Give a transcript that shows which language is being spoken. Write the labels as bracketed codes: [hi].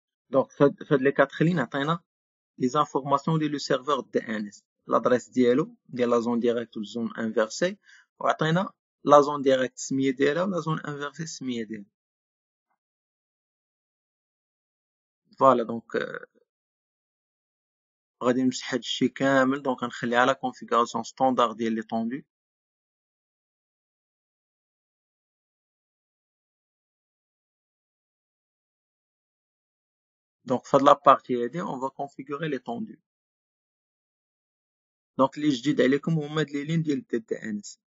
[fr] Donc فهاد les quatre lignes عطينا les informations ديال le serveur DNS, l'adresse ديالو ديال la zone directe ou zone inversée، وعطينا la zone directe السمية ديالها و la zone inversée السمية ديالها. [ar] فوالا دونك غادي نمسح هادشي كامل، دونك غنخليها على configuration standard ديال l'étendue. [fr] Donc, في هاد لابارتي هادي on va configurer l'étendue. [ar] Donc اللي جديد عليكم هما هاد لي لين ديال DNS.